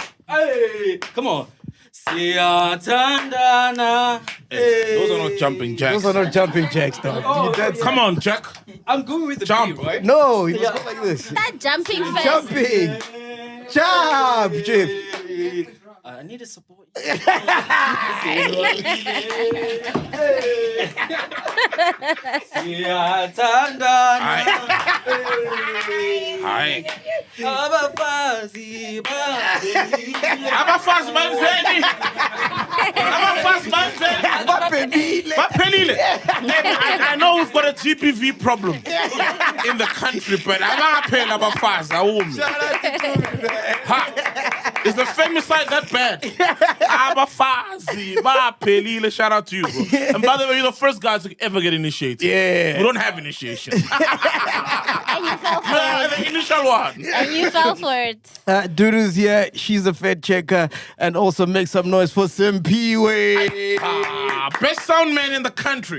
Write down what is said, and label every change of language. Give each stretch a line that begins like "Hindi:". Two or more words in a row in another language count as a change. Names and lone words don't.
English: Hey, come on. Siyathandana. Those are not jumping jacks. Those are not jumping jacks, dog. Oh, Come on, Jack. I'm going with the Jump. beat, right? No, you just go like this. Start jumping first. Jumping. Jump, Jeff. I need to support Abafazi
Zulu: banzeni. Baphelile.
English: I know we've got a GPV problem in the country, but
Zulu: abaphela abafazi awumi.
English: Is the femicide that bad?
Zulu: Abafazi baphelile.
English: Shout out to you, bro. And by the way, you're the first guy to ever get initiated. Yeah. We don't have initiation. And you fell for it. The initial one. And you fell for it. Dudu's here. She's a Fed checker. And also make some noise for mpho. Best sound man in the country.